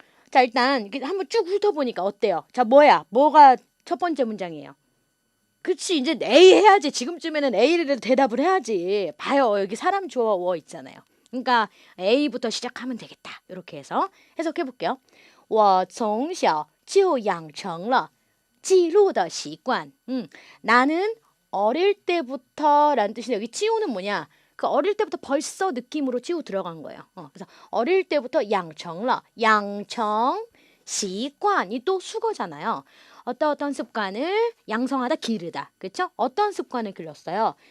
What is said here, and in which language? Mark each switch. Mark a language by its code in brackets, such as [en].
[ko] 자 일단 한번 쭉 훑어보니까 어때요? 자 뭐가 첫 번째 문장이에요? 그치 이제 A 해야지. 지금쯤에는 A를 대답을 해야지. 봐요 여기 사람 주어 있잖아요. 그러니까 A부터 시작하면 되겠다. 이렇게 해서 해석해볼게요. [zh] 我从小就养成了记录的习惯. [ko] 나는 어릴 때부터라는 뜻인데 여기 지우는 뭐냐? 그 어릴 때부터 벌써 느낌으로 지우 들어간 거예요. 그래서 어릴 때부터 양청러, 양청, 시관이 또 수거잖아요. 어떤 습관을 양성하다, 기르다. 그렇죠? 어떤 습관을 길렀어요?